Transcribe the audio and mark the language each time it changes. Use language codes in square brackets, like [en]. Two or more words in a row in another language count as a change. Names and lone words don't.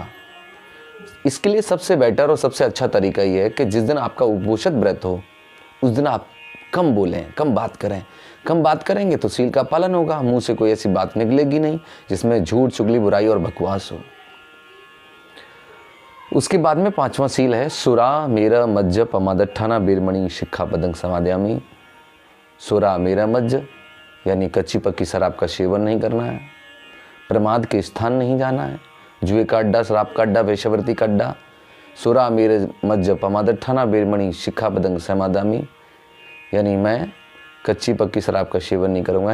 [hi] इसके लिए सबसे बेटर और सबसे अच्छा तरीका ये है कि जिस दिन आपका उपोषित व्रत हो उस दिन आप कम बोलें, कम बात करें। कम बात करेंगे तो शील का पालन होगा, मुंह से कोई ऐसी बात निकलेगी नहीं जिसमें झूठ, चुगली, बुराई और बकवास हो। उसके बाद में 5वां शील है [pi] सुरा मेरा मज्ज पमादट्ठाना बीरमणि शिक्षापदं समादयामि। सुरा मेरा मज्ज [hi] यानी कच्ची पक्की शराब का सेवन नहीं करना है, प्रमाद के स्थान नहीं जाना है, जुए का अड्डा, शराब का अड्डा, वेश्यावृत्ति का अड्डा। [pi] सुरा मेरे मज्ज पमादट्ठाना बीरमणि शिक्षापदं समादयामि, [hi] यानी मैं कच्ची पक्की शराब का सेवन नहीं करूँगा।